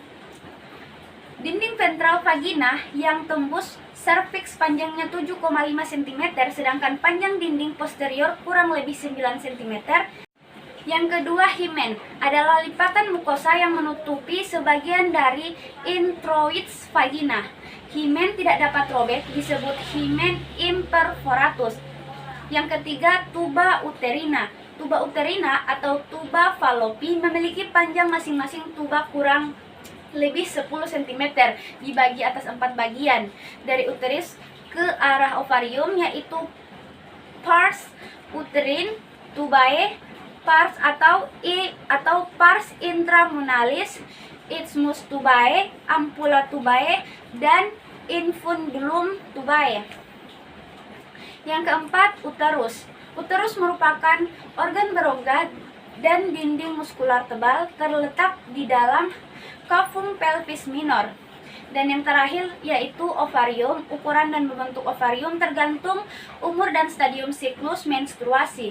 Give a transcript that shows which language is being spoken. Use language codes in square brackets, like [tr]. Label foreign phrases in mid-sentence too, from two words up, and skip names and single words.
[id] Dinding ventral vagina yang tembus serviks panjangnya 7,5 cm, sedangkan panjang dinding posterior kurang lebih 9 cm. Yang kedua, himen adalah lipatan mukosa yang menutupi sebagian dari introits vagina. Himen tidak dapat robek, disebut [la] himen imperforatus. [id] Yang ketiga, [la] tuba uterina. Tuba uterina [id] atau [la] tuba fallopi [id] memiliki panjang masing-masing tuba kurang lebih 10 cm, dibagi atas 4 bagian dari uterus ke arah ovarium, yaitu [la] pars uterin, tubae, pars [id] atau [la] pars intramunalis, isthmus tubae, ampula tubae, [id] dan [la] infundulum tubae. [id] Yang keempat, uterus. Uterus merupakan organ berongga dan dinding muskular tebal terletak di dalam [la] cavum pelvis minor. [id] Dan yang terakhir yaitu ovarium. Ukuran dan bentuk ovarium tergantung umur dan stadium siklus menstruasi.